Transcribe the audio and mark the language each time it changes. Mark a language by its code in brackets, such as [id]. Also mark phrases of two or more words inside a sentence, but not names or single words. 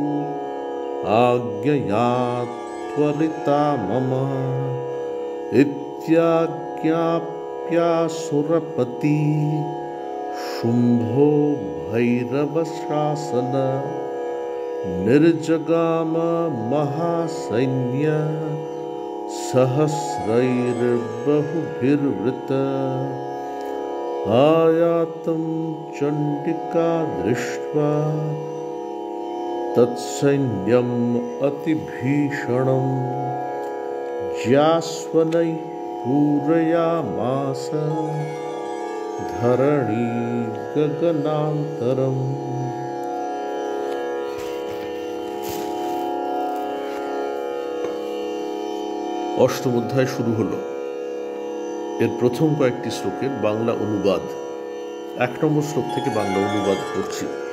[sa] आज्ञया त्वरिता मम इत्याज्ञाप्यासुरपति शुम्भो भैरवशासन निर्जगाम महासैन्य सहस्रैर्बहुभिर्वृत आयातं चण्डिका दृष्ट्वा तत्सैन्यम् अतिभीषणं ज्यास्वनै पूरयामास धरणी गगनान्तरम्। [bn] অষ্টম অধ্যায় শুরু হলো। এর প্রথম কয়েকটি শ্লোকের বাংলা অনুবাদ, 1 নম্বর শ্লোক থেকে বাংলা অনুবাদ করছি।